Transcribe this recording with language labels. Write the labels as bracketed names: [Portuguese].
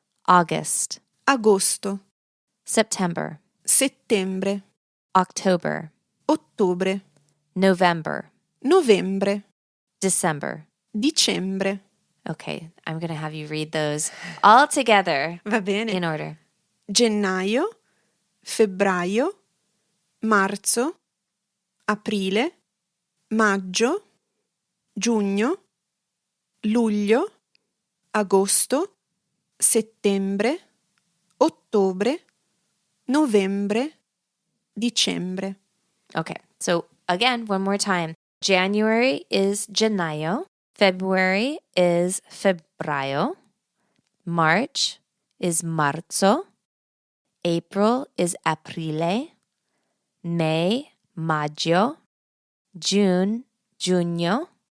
[English] August. [Italian] Agosto. [English] September. [Italian] Settembre. [English] October, [Italian] Ottobre. [English] November, [Italian] Novembre. [English] December. [Italian] Dicembre. [English] Okay, I'm going to have you read those all together [Italian] Va bene. [English] in order. [Italian] Gennaio, febbraio, marzo, aprile, maggio, giugno, luglio, agosto, settembre, ottobre, novembre, dicembre. [English] Okay, so again, one more time. January is gennaio. February is febbraio. March is marzo. April is aprile. May, maggio. June, giugno.